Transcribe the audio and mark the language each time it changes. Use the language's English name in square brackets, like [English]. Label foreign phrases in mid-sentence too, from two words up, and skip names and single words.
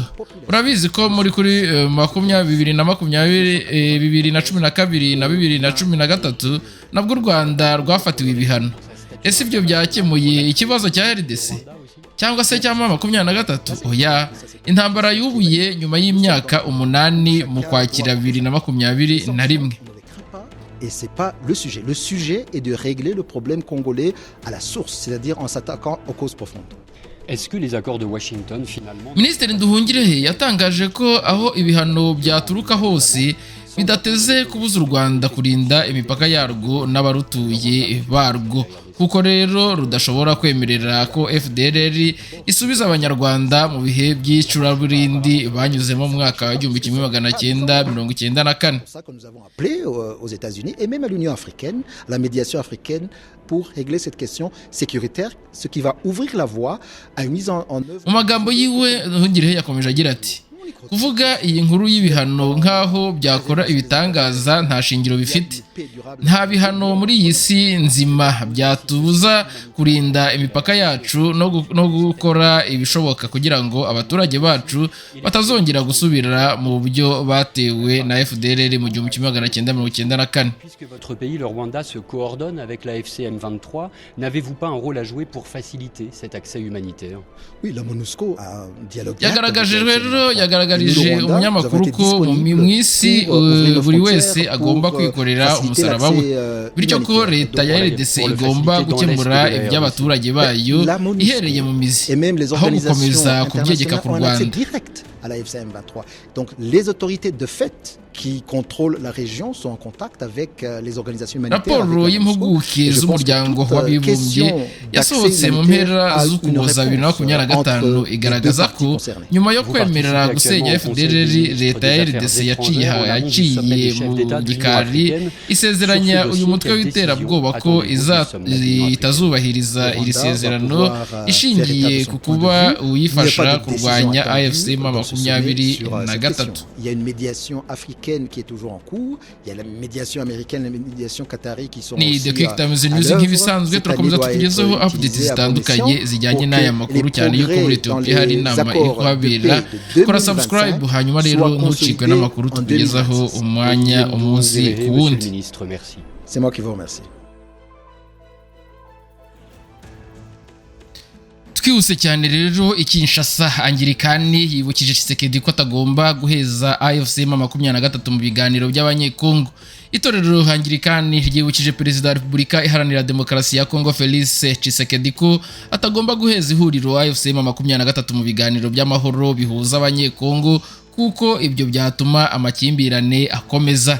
[Kinyarwanda] Urabizi ko muri kuri 2012 na 2013 nabwo u Rwanda rwafatiwe ibihano. Ese ibyo byakemuye ikibazo cya RDC cyangwa se cya 2023? Oya, intambara yubuye nyuma y'imyaka 8 mu Kwakira 2021. [French] Et c'est pas le sujet. Le sujet est de régler le problème congolais à la source, c'est-à-dire en s'attaquant aux causes profondes. Est-ce que les accords de Washington finalement... [Kinyarwanda] Minisitiri Nduhungirehe yatangaje ko aho ibihano byaturuka hose bidateze kubuza u Rwanda kurinda imipaka yarwo n'abarutuye barwo, kuko rero rudashobora kwemerera ko FDLR isubiza abanyarwanda mu bihe by'icuraburindi banyuzemo mu mwaka wa 1994. [French] C'est ça que nous avons appelé aux États-Unis et même à l'Union africaine, à la médiation africaine pour régler cette question sécuritaire, ce qui va ouvrir la voie à une mise en œuvre. [Kinyarwanda] Mu magambo yiwe Nduhungirehe yakomeje agira ati kuvuga iyi nkuru y'ibihano nk'aho byakora ibitangaza nta shingiro bifite. Nta bihano muri iyi si nzima byatubuza kurinda imipaka yacu no gukora ibishoboka kugira ngo abaturage bacu batazongera gusubira mu buryo batewe na FDLR mu 1994. [French] Puisque votre pays, le Rwanda, se coordonne avec la FCM23, n'avez-vous pas un rôle à jouer pour faciliter cet accès humanitaire? Oui, la MONUSCO a un dialogue. [Kinyarwanda] Yagaragarije umunyamakuru ko mu isi buri wese agomba kwikorera umusaraba we bityo ko leta ya RDC igomba gukemura iby'abaturage bayo ihereye mu mizi aho gukomeza kubyegeka ku Rwanda. [French] À la FCM23. Donc les autorités de fait qui contrôlent la région sont en contact avec les organisations humanitaires. [Kinyarwanda] Raporo y'impuguke z'umuryango w'abibumbye yasohotse mu mpera z'Ukuboza 2025 igaragaza ko nyuma yo kwemerera gusenya FDLR leta ya RDC yaciye mu gikari isezeranya uyu mutwe w'iterabwoba ko itazubahiriza iri sezerano ishingiye ku kuba uyifasha kurwanya AFC [French] Il y a une médiation africaine qui est toujours en cours. Il y a la médiation américaine, la médiation qatari qui sont aussi [Kinyarwanda] nk'ibisanzwe turakomeza tukugezeho updates zitandukanye zijyanye n'aya makuru cyane yuko muri Ethiopia hari inama iri kuhabera. Kora subscribe hanyuma rero ntucikwe n'amakuru tukugezaho umwanya umunsi ku wundi. [French] C'est moi qui vous remercie. [Kinyarwanda] Twihuse cyane rero Kinshasa Anglikani yibukije Tshisekedi ko atagomba guheza AFC 23 mu biganiro by'abanyekongo. Itorero Anglikani ryibukije Perezida wa Repubulika Iharanira Demokarasi ya Kongo Felix Tshisekedi ko atagomba guheza ihuriro AFC 23 mu biganiro by'amahoro bihuza abanyekongo kuko ibyo byatuma amakimbirane akomeza.